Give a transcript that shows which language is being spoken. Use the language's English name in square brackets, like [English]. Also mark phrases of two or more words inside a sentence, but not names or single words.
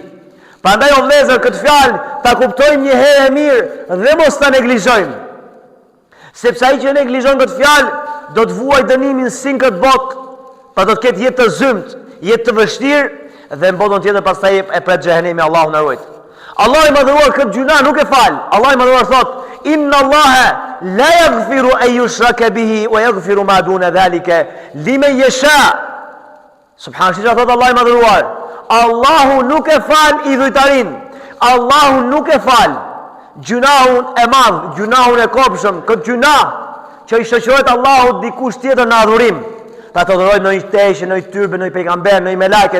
[Albanian] Prandaj o vëllezër, këtë fjalë ta kuptojmë një herë e mirë dhe mos ta neglizhojmë. Sepse ai që neglizhon këtë fjalë do të vuajë dënimin si në këtë botë, pa do të ketë jetë të zymt, jetë të vështirë, dhe në botën tjetër pastaj e pret xhehenemi, Allahu na ruaj. Allah i madhëruar këtë gjuna nuk e fal. Allah i madhëruar thot: [Arabic] "إن الله لا يغفر أن يشرك به ويغفر ما دون ذلك لمن يشاء." [Albanian] Subhanallahu, thot Allah i madhëruar, Allahu nuk e fal idhujtarin. Allahu nuk e fal gjunahun e madh, gjunahun e kopshëm, këtë gjunah që i shoqërohet Allahut dikush tjetër në adhurim. Ta të adhurojnë në një teshe, në një tyrbe, në një pejgamber, në një meleke.